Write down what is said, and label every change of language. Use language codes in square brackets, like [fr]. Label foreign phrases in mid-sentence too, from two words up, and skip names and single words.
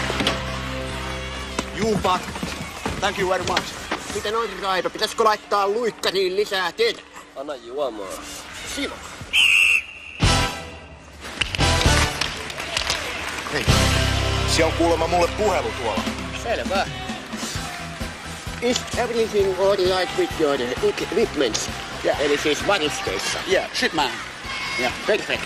[en] Juu, Pat. Thank you very much. [fi] Miten on, Raido? Pitäisikö laittaa luikkariin lisää teetä? Anna juomaa. Simo. Hei, siellä on kuulemma mulle puhelu tuolla. Selvä. [en] Is everything all right with your equipment? Yeah, [fi] eli siis varusteissa. [en] Yeah, shit man. Yeah, perfect.